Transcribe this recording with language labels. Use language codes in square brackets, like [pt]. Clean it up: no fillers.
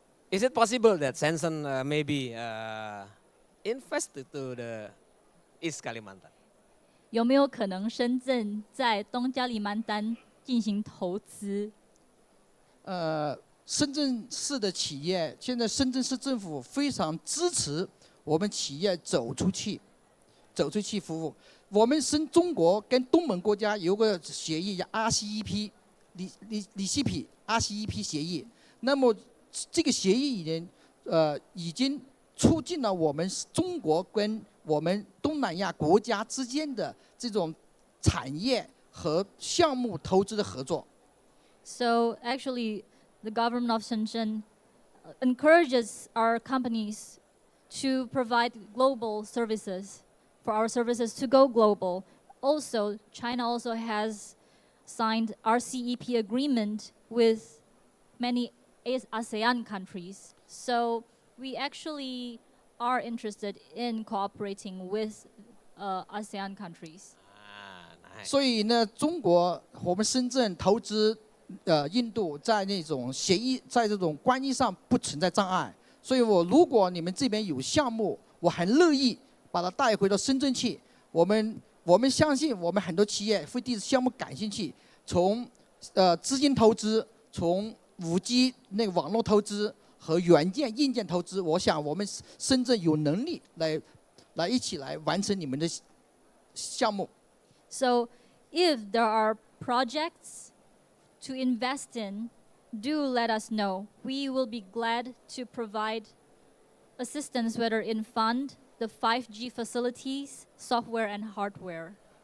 [en] Is it possible that Shenzhen maybe invest to the East Kalimantan? [zh] 有没有可能深圳在东加里曼丹进行投资？深圳市的企业，现在深圳市政府非常支持我们企业走出去服务。我们中国跟东盟国家有个协议叫 RCEP， 里西比 RCEP 协议。那么这个协议已经促进了我们中国跟我们东南亚国家之间的这种产业和项目投资的合作。 [en] So actually, the government of Shenzhen encourages our companies to provide global services, for our services to go global. Also, China also has signed RCEP agreement with many ASEAN countries. So we actually are interested in cooperating with ASEAN countries. [zh] 所以呢，中国我们深圳投资印度在那种协议，在这种关系上不存在障碍。所以如果你们这边有项目，我很乐意把它带回到深圳去。我们相信我们很多企业会对项目感兴趣，从资金投资，从5G 那个网络投资和软件硬件投资，我想我们深圳有能力来一起来完成你们的项目。 [en] So if there are projects to invest in, do let us know. We will be glad to provide assistance, whether in fund, the 5G facilities, software and hardware.